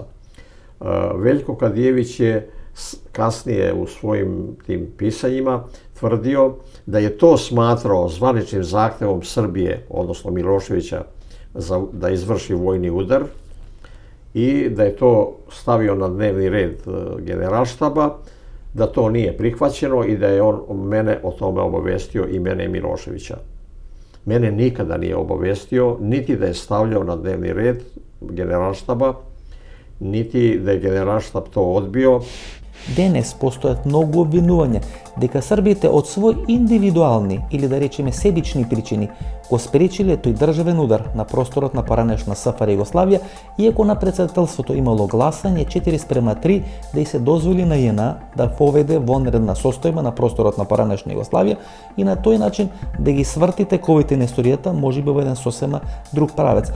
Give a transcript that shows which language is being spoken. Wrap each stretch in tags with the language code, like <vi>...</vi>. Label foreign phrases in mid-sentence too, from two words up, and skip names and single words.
<sr>Veljko Kadijević je kasnije u svojim tim pisanjima tvrdio da je to smatrao zvaničnim zahtevom Srbije, odnosno Miloševića, da izvrši vojni udar i da je to stavio na dnevni red generalštaba, da to nije prihvaćeno i da je on mene o tome obavestio i mene i Miloševića. Mene nikada nije obavestio, niti da je stavljao na dnevni red generalštaba, niti da je generalštab to odbio.</sr> <mk>Денес постојат многу обвинувања дека србите од свој индивидуални или да речеме себични причини го спречиле тој државен удар на просторот на поранешна СФР Југославија, иако на претседателството имало гласање 4:3 да и се дозволи на ЈНА да поведе вонредна состојба на просторот на поранешна Југославија и на тој начин да ги сврти тековите на историјата можеби во еден сосема друг правец.</mk>